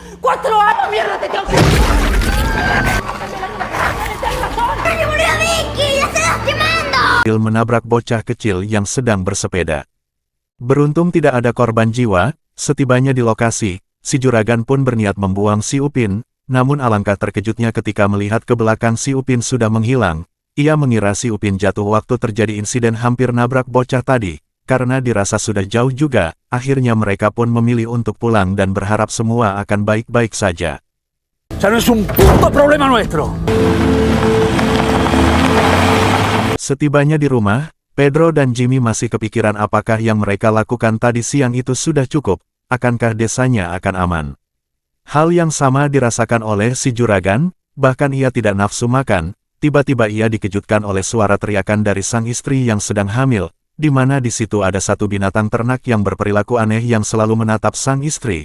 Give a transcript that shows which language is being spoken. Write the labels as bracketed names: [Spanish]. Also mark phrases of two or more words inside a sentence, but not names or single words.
[Spanish] 4 años, mierda, te tengo que... ¡Se murió Vicky! ¡La estás lastimando! [Indonesian] Menabrak bocah kecil yang sedang bersepeda. Beruntung tidak ada korban jiwa. Setibanya di lokasi, si juragan pun berniat membuang si Upin, namun alangkah terkejutnya ketika melihat ke belakang si Upin sudah menghilang. Ia mengira si Upin jatuh waktu terjadi insiden hampir nabrak bocah tadi. Karena dirasa sudah jauh juga, akhirnya mereka pun memilih untuk pulang dan berharap semua akan baik-baik saja. [Spanish] Ya no es un puto problema nuestro. [Indonesian] Setibanya di rumah, Pedro dan Jimmy masih kepikiran apakah yang mereka lakukan tadi siang itu sudah cukup, akankah desanya akan aman. Hal yang sama dirasakan oleh si juragan, bahkan ia tidak nafsu makan, tiba-tiba ia dikejutkan oleh suara teriakan dari sang istri yang sedang hamil, di mana di situ ada satu binatang ternak yang berperilaku aneh yang selalu menatap sang istri.